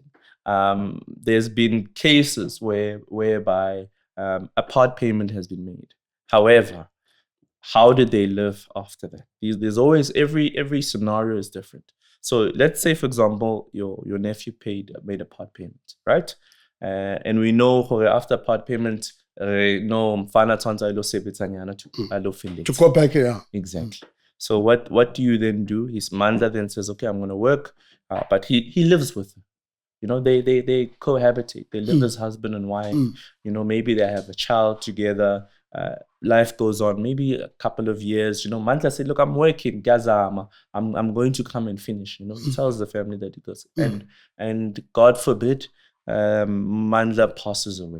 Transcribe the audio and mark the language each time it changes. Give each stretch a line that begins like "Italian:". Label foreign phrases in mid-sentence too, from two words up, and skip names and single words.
English: There's been cases whereby a part payment has been made. However, how did they live after that? There's always every scenario is different. So let's say, for example, your nephew made a part payment, right? And we know after part payment. No,
Southern Sotho: mfana tshwantse ilo sebetsanyana to
English: go back here. Exactly. So what do you then do? His Manza then says, okay, I'm going to work, but he lives with her. They cohabitate. They live as husband and wife. Maybe they have a child together. life goes on, maybe a couple of years, Mandla said, look, I'm working, Gazama, I'm going to come and finish, he tells the family that he goes, and God forbid, Mandla passes away.